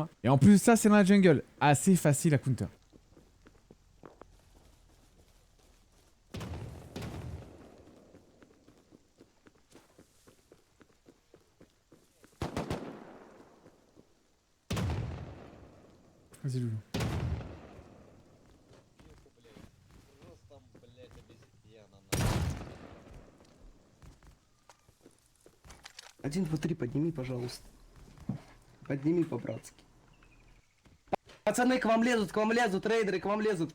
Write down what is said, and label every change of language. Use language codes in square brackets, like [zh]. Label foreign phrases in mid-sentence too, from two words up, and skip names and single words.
[fr] Et en plus de ça, c'est dans la jungle, assez facile à counter. Vas-y Loulou. [ru] Один, два, три, подними, пожалуйста. Подними по-братски. Пацаны, к вам лезут, рейдеры, к вам лезут.